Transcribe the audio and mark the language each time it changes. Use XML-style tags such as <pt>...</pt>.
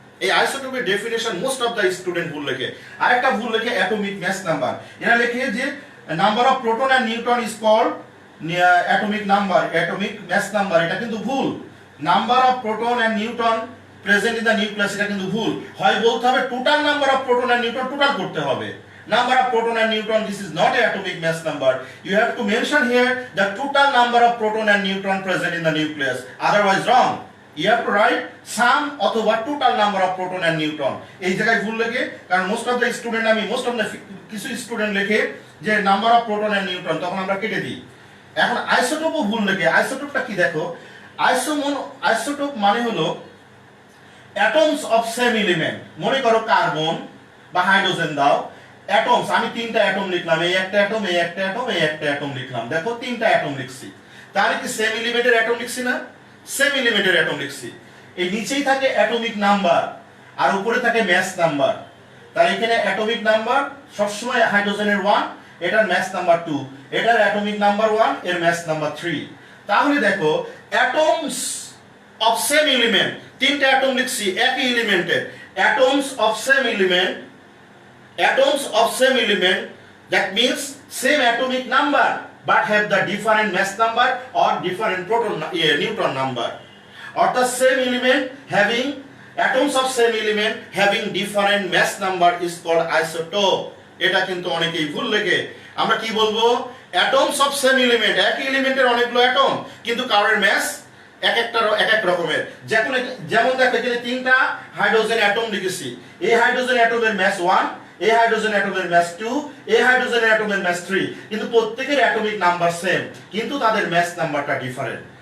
<bn>এই আইসোটোপের definition most of the student ভুল লেখে। আরেকটা ভুল লেখে অ্যাটমিক মাস নাম্বার, এরা লেখে যে</bn> <en>number of proton and neutron is called atomic number,</en> <bn>atomic mass number. এটা কিন্তু ভুল।</bn> <en>number of proton and neutron present in the nucleus,</en> <bn>এটা কিন্তু ভুল। হয় বলতে হবে</bn> <en>total number of proton and neutron,</en> <bn>total করতে হবে।</bn> <en>Number of proton and neutron, this is not an atomic mass number. You have to mention here the total number of proton and neutron present in the nucleus. Otherwise wrong. You have to write sum</en> <bn>অথবা</bn> <en>total number of proton and neutron.</en> <bn>এই জায়গায় ভুল লেখে, কারণ most of the student, কিছু student লেখে যে</bn> <en>number of proton and neutron,</en> <bn>তখন আমরা কেটে দিই। এখন আইসোটোপও ভুল লেখে। আইসোটোপটা কি দেখো, আইসোটোপ মানে হলো</bn> <en>Atoms of same element.</en> <bn>মনে করো কার্বন বা হাইড্রোজেন দাও, অ্যাটমস, আমি তিনটা অ্যাটম লিখলাম, এই একটা অ্যাটম, এই একটা অ্যাটম, এই একটা অ্যাটম লিখলাম, দেখো তিনটা অ্যাটম লিখছি। তাহলে কি সেম এলিমেন্টের অ্যাটম লিখছি না? সেম এলিমেন্টের অ্যাটম লিখছি। এই নিচেই থাকে অ্যাটমিক নাম্বার আর উপরে থাকে মাস নাম্বার। তাহলে এখানে অ্যাটমিক নাম্বার সবসময় হাইড্রোজেনের 1, এটার মাস নাম্বার 2, এটার অ্যাটমিক নাম্বার 1, এর মাস নাম্বার 3।</bn> <en>তাহলে দেখো atoms of same element,</en> <bn>তিনটা অ্যাটম লিখছি একই এলিমেন্টের,</bn> <en>Atoms of same element, atoms of same element, that means same atomic number but have the different mass number or different neutron number, or the same element having atoms of same element having different mass number is called isotope.</en> <bn>এটা কিন্তু অনেকেই ভুল লেখে। আমরা কি বলবো?</bn> <en>atoms of same element,</en> <bn>একই এলিমেন্টের অনেকগুলো অ্যাটম, কিন্তু কারোর mass এক এক রকমের। যেমন দেখো এখানে তিনটা হাইড্রোজেন অ্যাটম লিখেছি, এই হাইড্রোজেন অ্যাটমের mass 1, এই হাইড্রোজেন অ্যাটমের মাস 2, এই হাইড্রোজেন অ্যাটমের মাস 3, কিন্তু প্রত্যেকের অ্যাটমিক নাম্বার সেম, কিন্তু তাদের মাস নাম্বারটা ডিফারেন্ট।</bn>